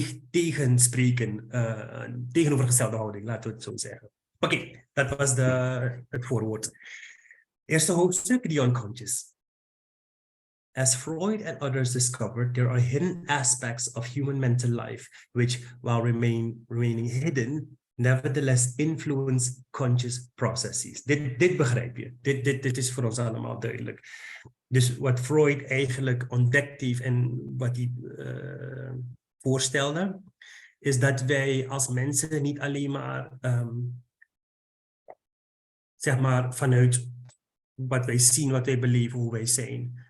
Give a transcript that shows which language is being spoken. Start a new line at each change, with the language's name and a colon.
Dutch: Tegenspreken, tegenovergestelde houding, laten we het zo zeggen. Oké, dat was het voorwoord. Eerste hoofdstuk,
English: the unconscious. As Freud and others discovered, there are hidden aspects of human mental life, which, while remaining hidden, nevertheless influence conscious processes.
Dutch: Dit begrijp je. Dit is voor ons allemaal duidelijk. Dus wat Freud eigenlijk ontdekt heeft en wat hij voorstelde, is dat wij als mensen niet alleen maar, zeg maar, vanuit wat wij zien, wat wij beleven, hoe wij zijn.